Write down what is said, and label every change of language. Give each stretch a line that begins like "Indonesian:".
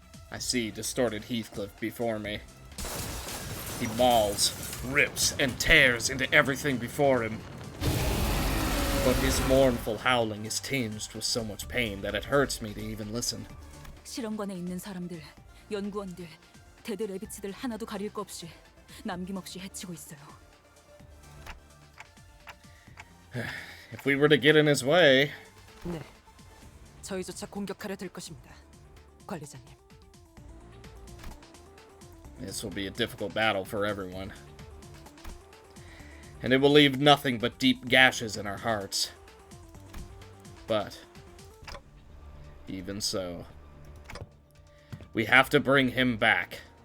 English: I see distorted Heathcliff before me. He mauls, rips, and tears into everything before him. But his mournful howling is tinged with so much pain that it hurts me to even listen.
Korean: 실험관에 있는 사람들, 연구원들, 데드 레비츠들 하나도 가릴 거 없이 남김없이 해치고 있어요.
English: If we were to get in his way...
Korean: 네, 저희조차 공격하려 들 것입니다, 관리자님.
English: This will be a difficult battle for everyone. And it will leave nothing but deep gashes in our hearts. But, even so, we have to bring him back.